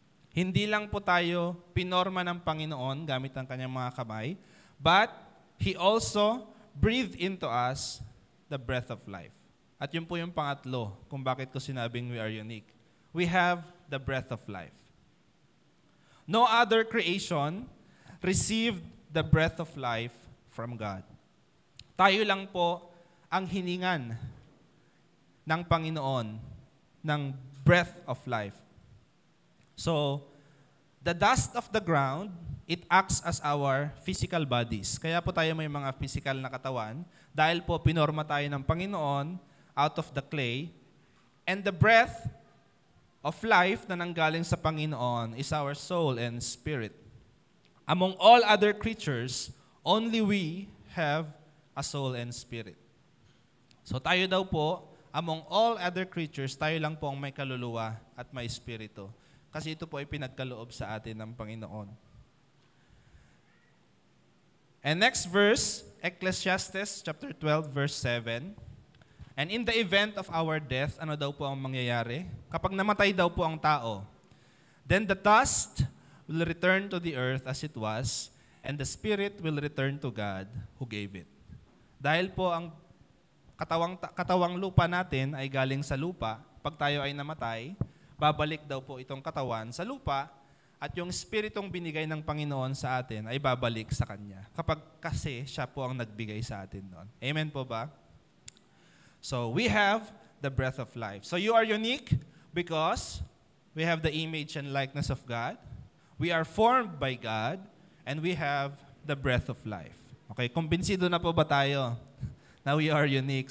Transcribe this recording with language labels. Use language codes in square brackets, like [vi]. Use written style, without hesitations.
[tl] Hindi lang po tayo pinorma ng Panginoon gamit ang kanyang mga kamay, [en] but He also breathed into us the breath of life. [tl] At yun po yung pangatlo kung bakit ko sinabing [en] we are unique. We have the breath of life. No other creation received the breath of life from God. [tl] Tayo lang po ang hiningan ng Panginoon ng breath of life. [en] So, the dust of the ground, it acts as our physical bodies. [tl] Kaya po tayo may mga physical na katawan dahil po pinorma tayo ng Panginoon [en] out of the clay. And the breath of life [tl] na nanggaling sa Panginoon [en] is our soul and spirit. Among all other creatures, only we have a soul and spirit. [tl] So tayo daw po, [en] among all other creatures, [tl] tayo lang po ang may kaluluwa at may espiritu. Kasi ito po ay pinagkaloob sa atin ng Panginoon. [en] And next verse, Ecclesiastes chapter 12, verse 7. And in the event of our death, [tl] ano daw po ang mangyayari? Kapag namatay daw po ang tao, [en] then the dust will return to the earth as it was, and the spirit will return to God who gave it. [tl] Dahil po ang katawang lupa natin ay galing sa lupa, pag tayo ay namatay, babalik daw po itong katawan sa lupa, at yung spiritong binigay ng Panginoon sa atin ay babalik sa Kanya. Kapag kasi siya po ang nagbigay sa atin noon. Amen po ba? [en] So we have the breath of life. So you are unique because we have the image and likeness of God, we are formed by God, and we have the breath of life. [tl] Okay, kumbinsido na po ba tayo na [en] we are unique?